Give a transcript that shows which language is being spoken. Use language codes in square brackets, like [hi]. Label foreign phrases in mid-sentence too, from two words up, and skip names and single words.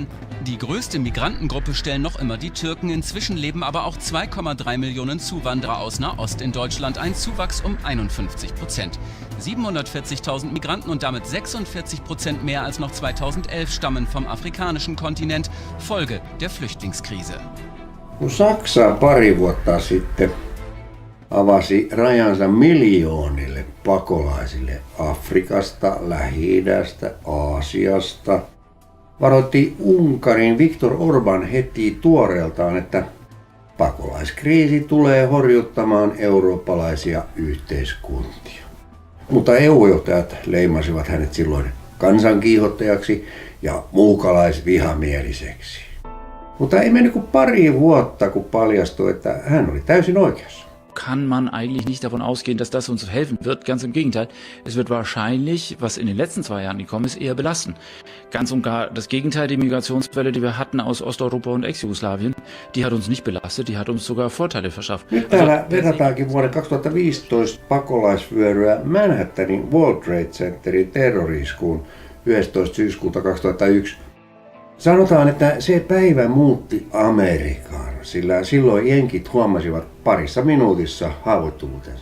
[de] Die größte Migrantengruppe stellen noch immer die Türken, inzwischen leben aber auch 2,3 Millionen Zuwanderer aus Nahost in Deutschland, ein Zuwachs um 51%. 740.000 Migranten und damit 46% mehr als noch 2011 stammen vom afrikanischen Kontinent, Folge der Flüchtlingskrise. [fi] Kun Saksa pari vuotta sitten avasi rajansa miljoonille pakolaisille Afrikasta, Lähi-idästä, Aasiasta, varoitti Unkarin Viktor Orbán heti tuoreeltaan, että pakolaiskriisi tulee horjuttamaan eurooppalaisia yhteiskuntia. Mutta EU-johtajat leimasivat hänet silloin kansankiihottajaksi ja muukalaisvihamieliseksi. Mutta ei mennyt kuin pari vuotta, kun paljastui, että hän oli täysin oikeassa. [de] Kann man eigentlich nicht davon ausgehen, dass das uns helfen wird. Ganz im Gegenteil. Es wird wahrscheinlich, was in den letzten 2 Jahren gekommen ist, eher belasten. Ganz und gar das Gegenteil, die Migrationswelle, die wir hatten aus Osteuropa und Ex-Jugoslawien, die hat uns nicht belastet, die hat uns sogar Vorteile verschafft. [fi] Nyt täällä verrataankin vuoden 2015 pakolaisvyöryä Manhattanin World Trade Centerin terrori-iskuun 11. syyskuuta 2001. Sanotaan, että se päivä muutti Amerikan, sillä silloin jenkit huomasivat parissa minuutissa haavoittuvuutensa.